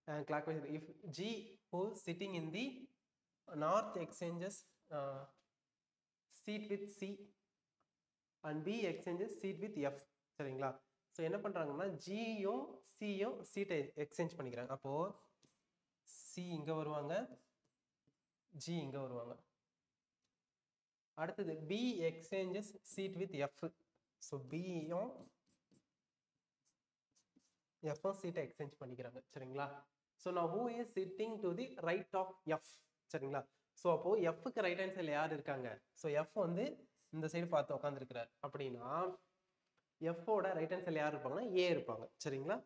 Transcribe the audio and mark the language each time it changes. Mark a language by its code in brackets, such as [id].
[en] Clockwise if G who sitting in the north exchanges seat with C and B exchanges seat with F சரிங்களா. [ta] So என்ன பண்றாங்கன்னா ஜியும் சியும் சீட்டை exchange பண்ணிக்கிறாங்க. அப்போ C இங்க வருவாங்க, ஜி இங்க வருவாங்க. [en] அடுத்தது B exchanges seat with F. [ta] So பியும் F சீட்டை எக்ஸ்சேஞ்ச் பண்ணிக்கிறாங்க சரிங்களா. [en] So now who is sitting to the right of F சரிங்களா. [ta] ஸோ அப்போ Fக்கு ரைட் ஹேண்ட் சைடில் யார் இருக்காங்க? ஸோ F வந்து இந்த சைடு பார்த்து உட்காந்துருக்கிறார் அப்படின்னா Fோட ரைட் ஹேண்ட் சைடில் யார் இருப்பாங்கன்னா ஏ இருப்பாங்க சரிங்களா.